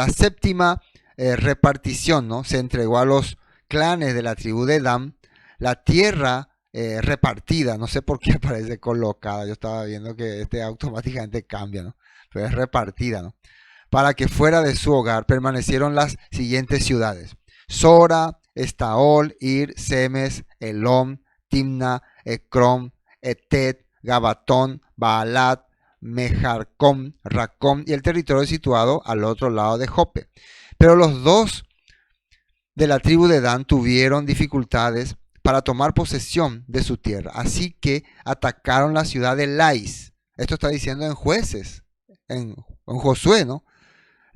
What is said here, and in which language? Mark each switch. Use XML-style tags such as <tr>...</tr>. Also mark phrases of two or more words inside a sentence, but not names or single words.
<es>La séptima repartición, ¿no? Se entregó a los clanes de la tribu de Dan. La tierra repartida, no sé por qué aparece colocada. Yo estaba viendo que automáticamente cambia, ¿no? Pero es repartida, ¿no? Para que fuera de su hogar permanecieron las siguientes ciudades: Sora, Estaol, Ir, Semes, Elom, Timna, Ecrón, Etet, Gabatón, Baalat, Mejarcom, Racom y el territorio situado al otro lado de Jope. Pero los 2 de la tribu de Dan tuvieron dificultades para tomar posesión de su tierra, así que atacaron la ciudad de Lais. Esto está diciendo en Jueces, en Josué, ¿no?</es>